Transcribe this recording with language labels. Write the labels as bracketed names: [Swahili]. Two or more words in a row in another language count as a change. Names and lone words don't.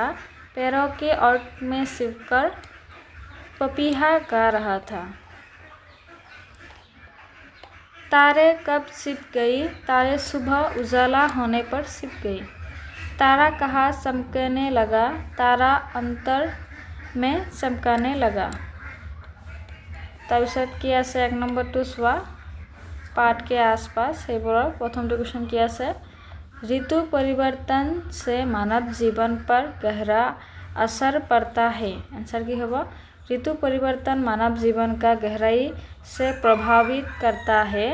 [Hindi] पैरों के ओट में छिपकर पपीहा गा रहा था। तारे कब छिप गई? तारे सुबह उजाला होने पर छिप गई। तारा कहाँ चमकने लगा? तारा अंतर में चमकने लगा। [Assamese] তাৰপিছত কি আছে 1 নম্বৰটো চোৱা [Hindi] पाठ के आसपास प्रथम क्वेश्चन की আছে ऋतु परिवर्तन से मानव जीवन पर गहरा असर पड़ता है। आंसर की होगा ऋतु परिवर्तन मानव जीवन का गहराई से प्रभावित करता है।